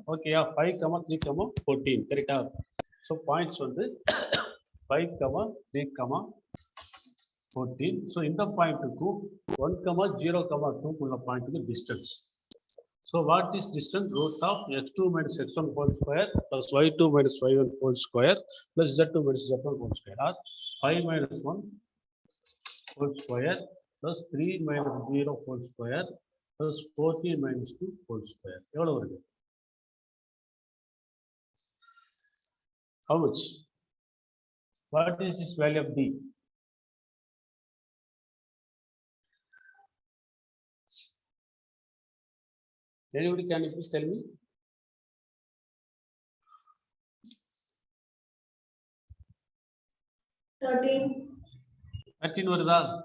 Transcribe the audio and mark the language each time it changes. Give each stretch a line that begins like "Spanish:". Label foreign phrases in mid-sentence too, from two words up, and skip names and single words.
English: Okay, 5, 3, 14. Correct? So points வந்து 5, 3, 14. So in the point to 1, 0, 2 kulla point to the distance. So what is distance? Root of x2 minus x1 whole square plus y2 minus y1 whole square plus z2 minus z1 whole square, or 5 minus 1 whole square plus 3 minus 0 whole square plus 14 minus 2 whole square.
Tamil: எவ்வளவு வருது?
English: How much? What is this value of d? Anybody can you please tell me?
Tamil: $13 வருதா?